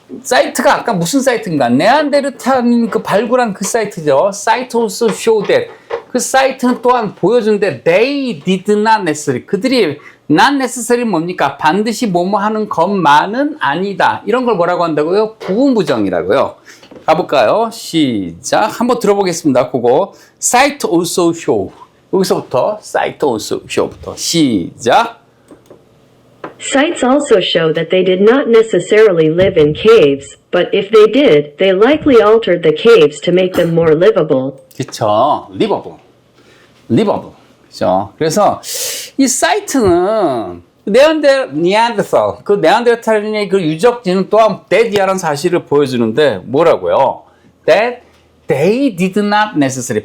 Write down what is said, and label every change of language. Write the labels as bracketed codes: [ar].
[ko] 사이트가 아까 무슨 사이트인가? 네안데르탈 그 발굴한 그 사이트죠. [en] Site also show that. [ko] 그 사이트는 또한 보여주는데 [en] they did not necessary. [ko] 그들이 [en] not necessary [ko] 뭡니까? 반드시 뭐뭐 하는 것만은 아니다. 이런 걸 뭐라고 한다고요? 부분부정이라고요. 가볼까요? 시작. 한번 들어보겠습니다. 그거 [en] Site also show. [ko] 여기서부터 [en] Site also show부터 [ko] 시작. [en] Sites also show that they did not necessarily live in caves, but if they did, they likely altered the caves to make them more livable. [ko] 그쵸. livable. 그죠. 그래서 이 사이트는 네안데르탈, 그 네안데르탈인의 그 유적지는 또한 데디아라는 사실을 보여주는데 뭐라고요? [en] That they did not necessarily.